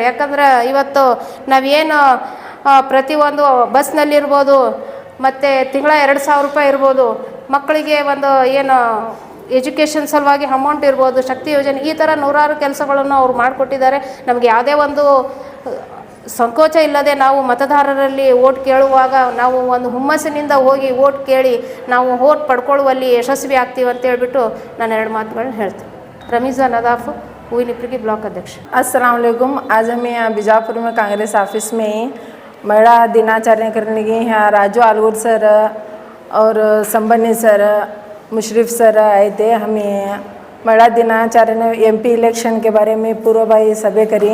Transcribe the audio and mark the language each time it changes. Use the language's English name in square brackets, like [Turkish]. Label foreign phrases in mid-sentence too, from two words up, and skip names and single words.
[Kannada] ಯಾಕಂದ್ರೆ ಇವತ್ತು ನಾವೇನು ಪ್ರತಿಯೊಂದು ಬಸ್ನಲ್ಲಿರ್ಬೋದು ಮತ್ತು ತಿಂಗಳ 2,000 ರೂಪಾಯಿ ಇರ್ಬೋದು, ಮಕ್ಕಳಿಗೆ ಒಂದು ಏನು ಎಜುಕೇಷನ್ ಸಲುವಾಗಿ ಅಮೌಂಟ್ ಇರ್ಬೋದು, ಶಕ್ತಿ ಯೋಜನೆ, ಈ ಥರ ನೂರಾರು ಕೆಲಸಗಳನ್ನು ಅವ್ರು ಮಾಡಿಕೊಟ್ಟಿದ್ದಾರೆ. ನಮಗೆ ಯಾವುದೇ ಒಂದು ಸಂಕೋಚ ಇಲ್ಲದೆ ನಾವು ಮತದಾರರಲ್ಲಿ ವೋಟ್ ಕೇಳುವಾಗ ನಾವು ಒಂದು ಹುಮ್ಮಸ್ಸಿನಿಂದ ಹೋಗಿ ವೋಟ್ ಕೇಳಿ ನಾವು ವೋಟ್ ಪಡ್ಕೊಳ್ಳುವಲ್ಲಿ ಯಶಸ್ವಿ ಆಗ್ತೀವಿ ಅಂತ ಹೇಳ್ಬಿಟ್ಟು ನಾನು 2 ಮಾತುಗಳನ್ನ ಹೇಳ್ತೀನಿ. [Hindi] रमीज़ा नदाफ, हुई ब्लॉक अध्यक्ष। [Arabic] السلام عليكم. [Hindi] आज हम यहाँ बीजापुर में कांग्रेस ऑफिस में महिला दिनाचरण करने गए हैं। राजू आलगूर सर और संबनी सर, मुशरफ सर आए थे। हमें महिला दिनाचरण MP इलेक्शन के बारे में पूर्वभावी सभा करी।